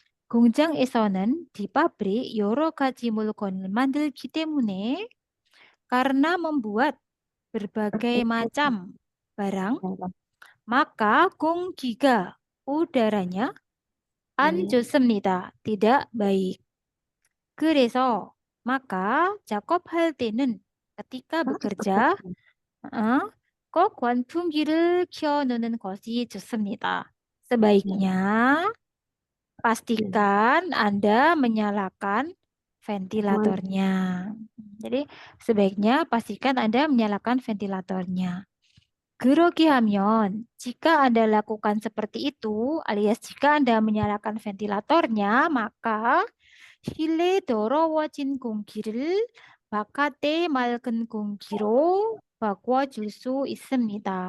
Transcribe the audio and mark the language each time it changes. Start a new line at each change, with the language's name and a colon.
Korean: 공장에서는
Indonesian: di pabrik
Korean: 여러 가지 물건을 만들기 때문에
Indonesian: karena membuat berbagai macam barang, maka
Korean: 공기가
Indonesian: udaranya
Korean: 안 좋습니다.
Indonesian: tidak baik.
Korean: 그래서
Indonesian: maka
Korean: 작업할 때는
Indonesian: ketika bekerja
Korean: 꼭 환풍기를 켜놓는 것이 좋습니다.
Indonesian: Sebaiknya pastikan Anda menyalakan ventilatornya. Jadi sebaiknya pastikan Anda menyalakan ventilatornya.
Korean: 그러기 하면
Indonesian: jika Anda lakukan seperti itu alias jika Anda menyalakan ventilatornya maka
Korean: 실내 더러워진 공기를 바깥의 맑은 공기로 바꿔줄 수 있습니다.